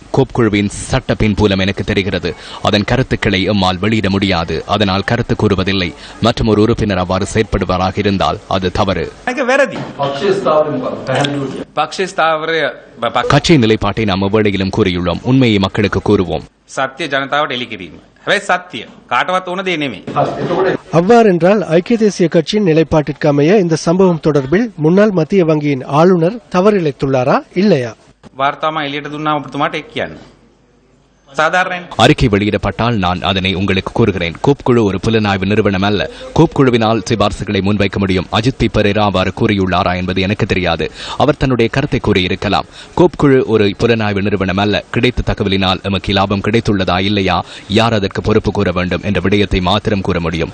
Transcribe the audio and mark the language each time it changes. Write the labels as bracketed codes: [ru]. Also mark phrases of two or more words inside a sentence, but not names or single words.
[ta] கோப் குழுவின் சட்ட பின்புலம் எனக்கு தெரிகிறது. அதன் கருத்துக்களை எம்மால் வெளியிட முடியாது. அதனால் கருத்து கூறுவதில்லை. மற்றும் ஒரு உறுப்பினர் அவ்வாறு செயற்படுவதாக இருந்தால் அது தவறு. கட்சியின் நிலைப்பாட்டை நாம் எவ்வேளையிலும் கூறியுள்ளோம். உண்மையை மக்களுக்கு கூறுவோம். [si] සත්‍ය ජනතාවට එලි කිරීම. හැබැයි සත්‍ය කාටවත් ඕන දෙයක් නෙමෙයි. [ta] அவ்வாறென்றால் ஐக்கிய தேசிய கட்சியின் நிலைப்பாட்டிற்கு அமைய இந்த சம்பவம் தொடர்பில் முன்னாள் மத்திய வங்கியின் ஆளுநர் தவறிழைத்துள்ளாரா இல்லையா? [si] වාර්තාව එළියට දුන්නාම ඔබතුමාට ඒක කියන්න. [ta] சாதாரண அறிக்கை வெளியிடப்பட்டால் நான் அதனை உங்களுக்கு கூறுகிறேன். கோப் குழு ஒரு புலனாய்வு நிறுவனம் அல்ல. கோப் குழுவினால் சிபார்சுகளை முன்வைக்க முடியும். அஜித் பி பிரேரா அவ்வாறு கூறியுள்ளாரா என்பது எனக்கு தெரியாது. அவர் தன்னுடைய கருத்தை கூறியிருக்கலாம். கோப் குழு ஒரு புலனாய்வு நிறுவனம் அல்ல. கிடைத்த தகவலினால் எமக்கு லாபம் கிடைத்துள்ளதா இல்லையா, யார் அதற்கு பொறுப்பு கூற வேண்டும் என்ற விடயத்தை மாத்திரம் கூற முடியும்.